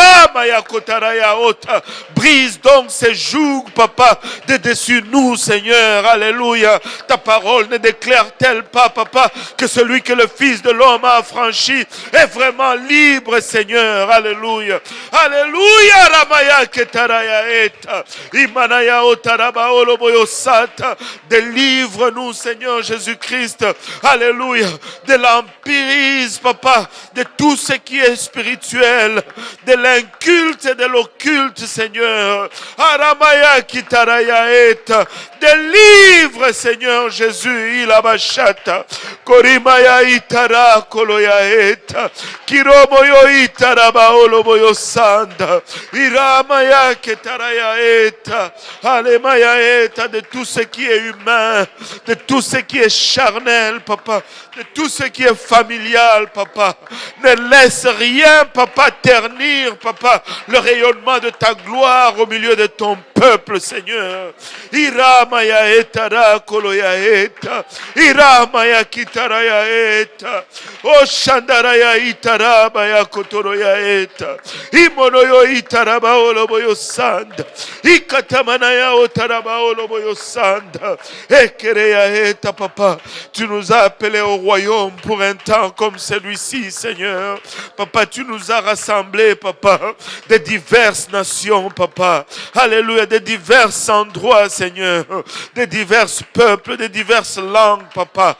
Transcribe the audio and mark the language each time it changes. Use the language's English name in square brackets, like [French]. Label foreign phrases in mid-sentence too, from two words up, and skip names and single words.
[French] Brise donc ces jougs, papa, de dessus nous, Seigneur. Alléluia. Ta parole ne déclare-t-elle pas, papa, que celui que le Fils de l'homme a affranchi est vraiment libre, Seigneur. Alléluia. Alléluia. Ramaya ketaraya eta. Imanaya otaraba oloboyo sata. Délivre-nous, Seigneur Jésus-Christ. Alléluia. De l'empirisme, papa, de tout ce qui est spirituel, de l'inculte et de l'occulte, Seigneur. Aramaya kitaraya eta. Délivre, Seigneur Jésus. Ilabashata. Korimaya itara koloya eta. Kiromoyo itaraba oloboyo sanda. Iramaya ketaraya eta. Alemaya eta. De tout ce qui est humain, de tout ce qui est charnel, papa, de tout ce qui est familial, papa. Ne laisse rien, papa, ternir, papa, le rayonnement de ta gloire au milieu de ton peuple, Seigneur. Iramaya etara koloya eta. Iramaya kitaraya eta. O shandaraya itarabaya kotoroya eta. Imonoyo itaraba oloboyo sanda. Ikatamanaya otaraba oloboyo sanda. Ekereya eta, papa. Tu nous as appelés au royaume pour un temps comme celui-ci, Seigneur. Papa, tu nous as rassemblés, papa, de diverses nations, papa. Alléluia, de divers endroits, Seigneur. De divers peuples, de diverses langues, papa.